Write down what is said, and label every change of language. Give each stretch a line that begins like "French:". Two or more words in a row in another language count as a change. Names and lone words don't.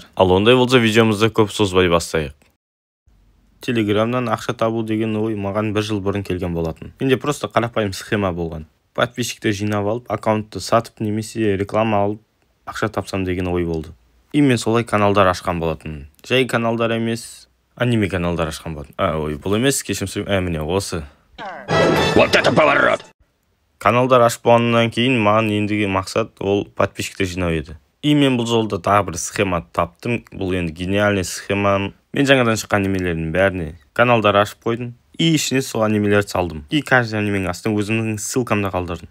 Kazakh: Ал ондай болса видеомызды көп созбай бастайық. Телеграмнан ақша табу деген ой маған 1 жыл бұрын келген болатын. Менде просто қарапайым схема болған. Подписчикті жинап алып, аккаунтты сатып немесе реклама алып ақша тапсам деген ой болды. И мен солай каналдар ашқан болатын. Жай каналдар емес, аниме каналдар ашқан болатын. Бұл емес, кешірім сұраймын. Міне осы.
Russian: Вот это поворот!
Kazakh: Каналдар ашып болғаннан кейін маған ендігі мақсат ол подписчикті жинау еді. И мен бұл жолда тағы бір схема таптым. Бұл енді гениальный схема. Мен жаңадан шыққан анимелердің бәріне каналдар ашып қойдым. И ішіне сол анимелерді салдым.
Russian: И каждый
Kazakh: анименің астына өзімнің ссылкамды қалдырдым.